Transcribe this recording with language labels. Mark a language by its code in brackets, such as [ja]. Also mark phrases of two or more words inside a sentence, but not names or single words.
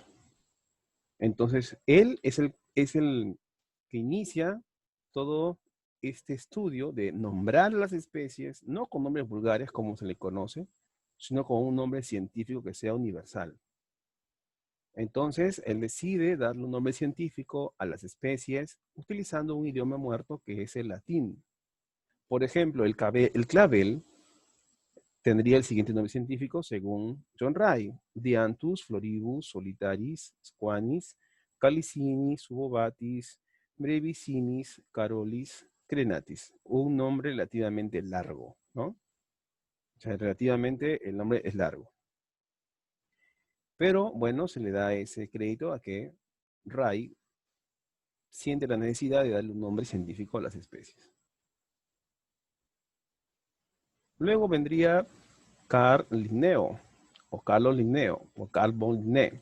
[es] Entonces, él es el que inicia todo este estudio de nombrar las especies, no con nombres vulgares como se le conoce, sino con un nombre científico que sea universal. Entonces, él decide darle un nombre científico a las especies utilizando un idioma muerto que es el latín. Por ejemplo, el clavel tendría el siguiente nombre científico según John Ray: [la] Dianthus floribus solitaris squanis calicinis subobatis brevicinis carolis crenatis. [es] Un nombre relativamente largo, ¿no? O sea, relativamente el nombre es largo. Pero, bueno, se le da ese crédito a que Ray siente la necesidad de darle un nombre científico a las especies. Luego vendría Carl Linneo, o Carlos Linneo, o Carl von Linné.